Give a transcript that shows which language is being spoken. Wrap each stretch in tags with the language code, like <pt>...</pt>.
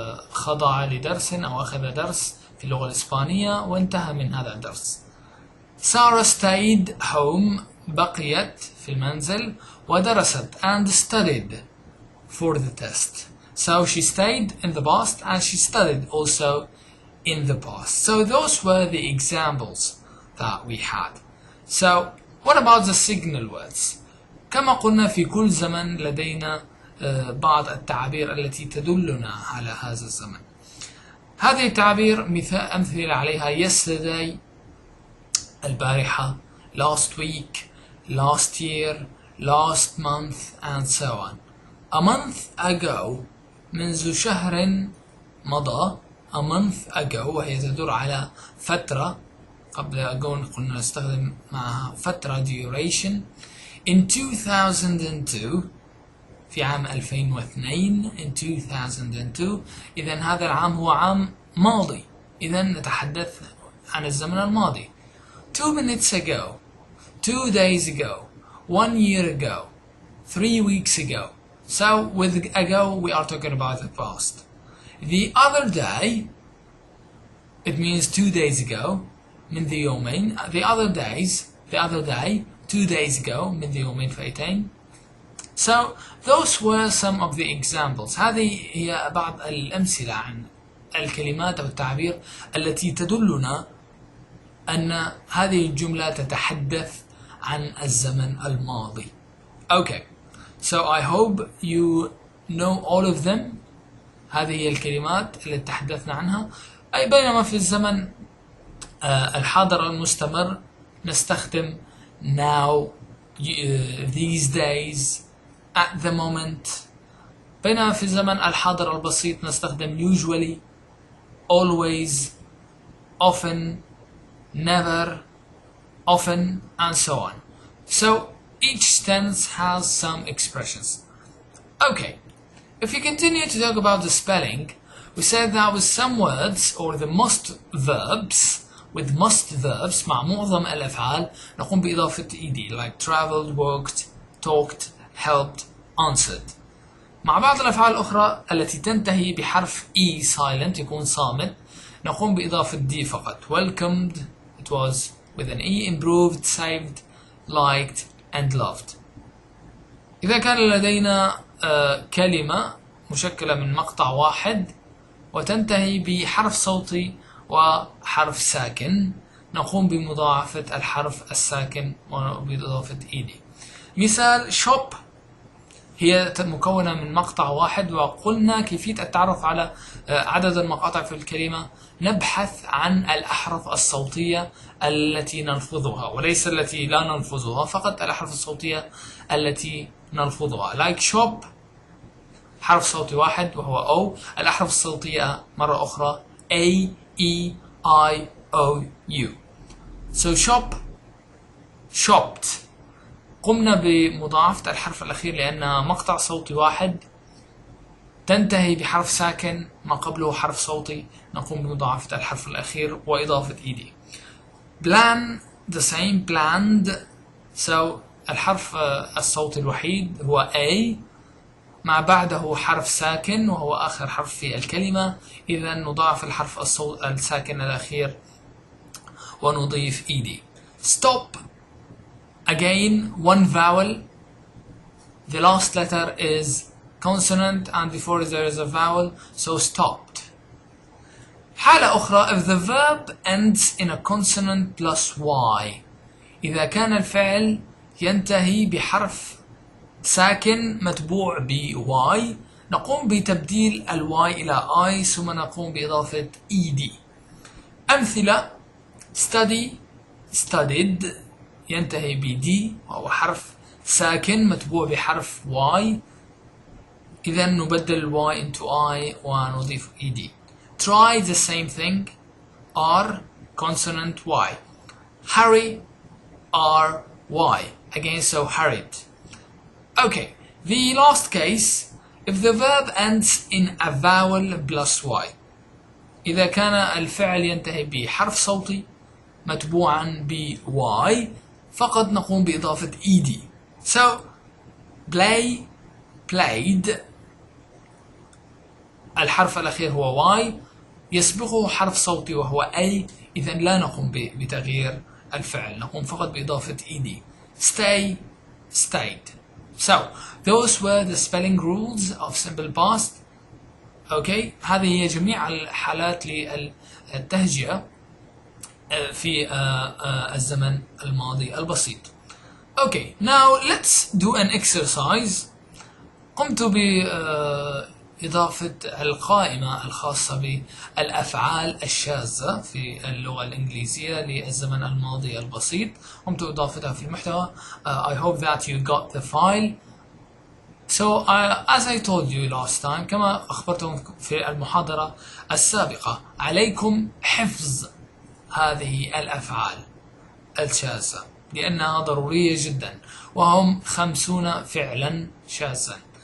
<ar>خضع لدرس أو أخذ درس في اللغة الإسبانية وانتهى من هذا الدرس.</ar> <en>Sarah stayed home.</en> <ar>بقيت في المنزل ودرست</ar> <en>and studied for the test. So she stayed in the past and she studied also in the past. So those were the examples that we had. So what about the signal words?</en> <ar>كما قلنا في كل زمن لدينا بعض التعابير التي تدلنا على هذا الزمن. هذه التعابير مثال أمثلة عليها yesterday البارحة,</ar> <en>last week, last year, last month, and so on. A month ago</en> <ar>منذ شهر مضى.</ar> <en>A month ago</en> <ar>وهي تدل على فترة. قبل ago قلنا نستخدم معها فترة duration.</ar> <en>In 2002</en> <ar>في عام 2002</ar> <en>in 2002</en> <ar>إذا هذا العام هو عام ماضي. إذا نتحدث عن الزمن الماضي.</ar> <en>2 minutes ago, 2 days ago, 1 year ago, 3 weeks ago. So with ago we are talking about the past. The other day, it means 2 days ago,</en> <ar>من ذي يومين.</ar> <en>The other day, 2 days ago,</en> <ar>من ذي يومين فايتين.</ar> <en>So those were some of the examples.</en> <ar>هذه هي بعض الأمثلة عن الكلمات أو التعبير التي تدلنا أن هذه الجملة تتحدث عن الزمن الماضي.</ar> <en>Okay, so I hope you know all of them.</en> <ar>هذه هي الكلمات التي تحدثنا عنها. أي بينما في الزمن الحاضر المستمر نستخدم</ar> <en>now, these days, at the moment.</en> <ar>بينما في الزمن الحاضر البسيط نستخدم</ar> <en>usually, always, often, never, often, and so on. So each tense has some expressions. Okay, if we continue to talk about the spelling, we said that with some words or the most verbs, with most verbs</en> <ar>مع معظم الأفعال نقوم بإضافة</ar> <en>ed like traveled, worked, talked, helped, answered.</en> <ar>مع بعض الأفعال الأخرى التي تنتهي بحرف e silent يكون صامت نقوم بإضافة d فقط.</ar> <en>welcomed, it was with an e, improved, saved, liked, and loved.</en> <ar>إذا كان لدينا كلمة مشكلة من مقطع واحد وتنتهي بحرف صوتي وحرف ساكن نقوم بمضاعفة الحرف الساكن وبإضافة ed. مثال shop هي مكونة من مقطع واحد وقلنا كيفية التعرف على عدد المقاطع في الكلمة نبحث عن الأحرف الصوتية التي نلفظها وليس التي لا نلفظها فقط الأحرف الصوتية التي نلفظها</ar> <en>like shop</en> <ar>حرف صوتي واحد وهو O. الأحرف الصوتية مرة أخرى A, E, I, O, U.</ar> <en>So shop, shopped.</en> <ar>قمنا بمضاعفة الحرف الأخير لأن مقطع صوتي واحد تنتهي بحرف ساكن ما قبله حرف صوتي نقوم بمضاعفة الحرف الأخير وإضافة ed.</ar> <en>plan the same, planned.</en> <ar>So الحرف الصوتي الوحيد هو A مع بعده حرف ساكن وهو آخر حرف في الكلمة إذا نضاعف الحرف الساكن الأخير ونضيف ed.</ar> <en>stop again one vowel, the last letter is consonant and before there is a vowel, so stopped.</en> <ar>حالة أخرى</ar> <en>if the verb ends in a consonant plus y,</en> <ar>إذا كان الفعل ينتهي بحرف ساكن متبوع ب y نقوم بتبديل ال y إلى I ثم نقوم بإضافة ed. أمثلة study, studied ينتهي ب d وهو حرف ساكن متبوع بحرف y إذا نبدل y into I ونضيف ed.</ar> <en>try the same thing, R consonant y. hurry, R y again, so hurried. Okay, the last case if the verb ends in a vowel plus y,</en> <ar>إذا كان الفعل ينتهي بحرف صوتي متبوعا ب Y فقط نقوم بإضافة ED.</ar> <en>So play, played،</en> <ar>الحرف الأخير هو Y، يسبقه حرف صوتي وهو A، إذا لا نقوم بتغيير الفعل، نقوم فقط بإضافة ED.</ar> <en>stay, stayed. So those were the spelling rules of simple past.</en> <ar>Okay، هذه هي جميع الحالات للتهجئة في الزمن الماضي البسيط.</ar> <en>Okay, now let's do an exercise.</en> <ar>قمت بإضافة القائمة الخاصة بالأفعال الشاذة في اللغة الإنجليزية للزمن الماضي البسيط، قمت بإضافتها في المحتوى.</ar> <en>I hope that you got the file. So as I told you last time،</en> <ar>كما أخبرتكم في المحاضرة السابقة، عليكم حفظ هذه الأفعال الشاذة لأنها ضرورية جدا، وهم 50 فعلا شاذا.</ar>